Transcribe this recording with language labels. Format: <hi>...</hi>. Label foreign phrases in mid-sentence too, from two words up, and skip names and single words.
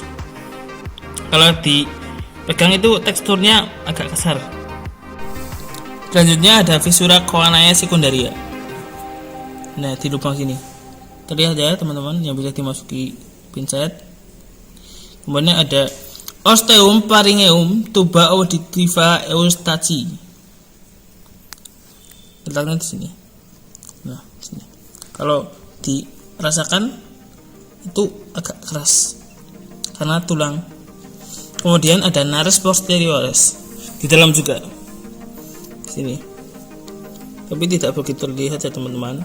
<id>Kalau dipegang itu teksturnya agak kasar. Selanjutnya ada</id> <la>visura choanae secundaria.</la> <id>Nah di lubang sini terlihat ya teman-teman, yang bisa dimasuki pincet. Kemudian ada</id> <la>osteum pharyngeum tuba auditiva eustachi.</la> <id>Letaknya di sini. Nah di sini. Kalau dirasakan itu agak keras karena tulang. Kemudian ada</id> <la>nares posteriores</la> <id>di dalam juga sini, tapi tidak begitu terlihat ya teman-teman.</id>